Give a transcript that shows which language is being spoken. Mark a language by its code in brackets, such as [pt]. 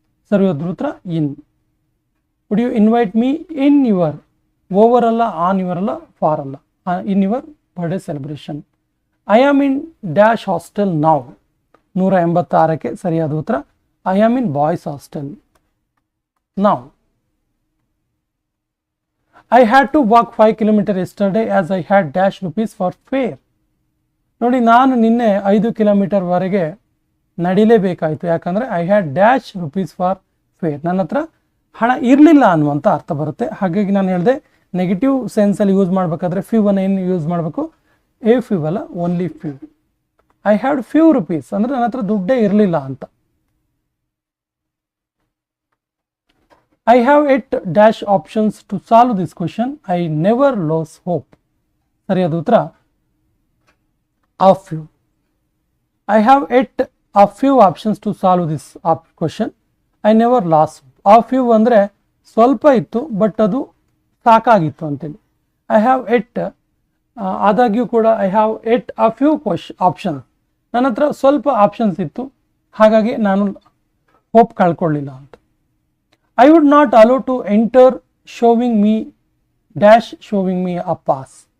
[kn] ಸರಿಯಾದ ಉತ್ತರ [en] In. Would you invite me in your. Over ಅಲ್ಲ, on your ಅಲ್ಲ, for ಅಲ್ಲ, in your birthday celebration. I am in dash hostel ನಾವು. 186ಕ್ಕೆ [kn] ಸರಿಯಾದ ಉತ್ತರ [en] I am in boys hostel ನಾವು. I had to walk 5 kilometers yesterday as I had dash rupees for fare. [kn] ನೋಡಿ, ನಾನು ನಿನ್ನೆ 5 ಕಿಲೋಮೀಟರ್ವರೆಗೆ ನಡಿಲೇಬೇಕಾಯಿತು. ಯಾಕಂದರೆ [en] I had dash rupees for fare. [kn] ನನ್ನ ಹತ್ರ ಹಣ ಇರಲಿಲ್ಲ ಅನ್ನುವಂಥ ಅರ್ಥ ಬರುತ್ತೆ. ಹಾಗಾಗಿ ನಾನು ಹೇಳಿದೆ ನೆಗೆಟಿವ್ ಸೆನ್ಸಲ್ಲಿ ಯೂಸ್ ಮಾಡಬೇಕಾದ್ರೆ ಫ್ಯೂವನ್ನು ಏನು ಯೂಸ್ ಮಾಡಬೇಕು? [en] A few ಅಲ್ಲ, only few. I had few rupees [kn] ಅಂದರೆ ನನ್ನ ಹತ್ರ ದುಡ್ಡೇ ಇರಲಿಲ್ಲ ಅಂತ. [en] I have at dash options to solve this question. I never lose hope. [kn] ಸರಿಯಾದ ಉತ್ತರ [en] a few. I have yet a few options to solve this question. I never lost. A few [kn] ಅಂದರೆ ಸ್ವಲ್ಪ ಇತ್ತು ಬಟ್ ಅದು ಸಾಕಾಗಿತ್ತು ಅಂತೇಳಿ. I have ಎಟ್ ಆದಾಗ್ಯೂ ಕೂಡ [en] I have at a few options, [kn] ನನ್ನ ಹತ್ರ ಸ್ವಲ್ಪ ಆಪ್ಷನ್ಸ್ ಇತ್ತು, ಹಾಗಾಗಿ ನಾನು ಹೋಪ್ ಕಳ್ಕೊಳ್ಳಿಲ್ಲ ಅಂತ. [en] I would not allow to enter showing me dash showing me a pass.